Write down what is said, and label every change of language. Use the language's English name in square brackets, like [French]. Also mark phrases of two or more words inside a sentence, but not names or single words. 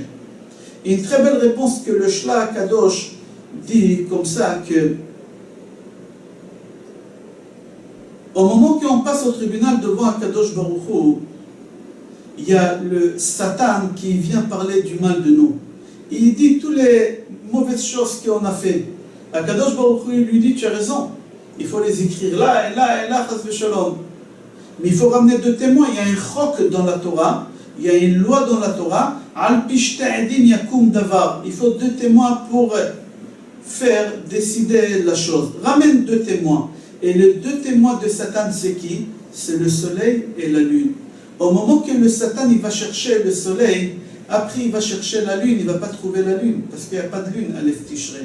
[French] Une très belle réponse que le Shla Kadosh dit comme ça que au moment qu'on passe au tribunal devant [Hebrew] הקדוש ברוך הוא, [French] il y a le Satan qui vient parler du mal de nous. Il dit toutes les mauvaises choses qu'on a fait. [Hebrew] הקדוש ברוך הוא [French] lui dit, tu as raison, il faut les écrire là et là et là, [Hebrew] חס ושלום. [French] Mais il faut ramener deux témoins. Il y a un chok dans la Torah, il y a une loi dans la Torah, [Hebrew] על פי שנים עדים יקום דבר. [French] Il faut deux témoins pour faire décider la chose. Ramène deux témoins. Et les deux témoins de Satan, c'est qui? C'est le soleil et la lune. Au moment que le Satan il va chercher le soleil, après il va chercher la lune, il ne va pas trouver la lune, parce qu'il n'y a pas de lune à l'Eftishrei.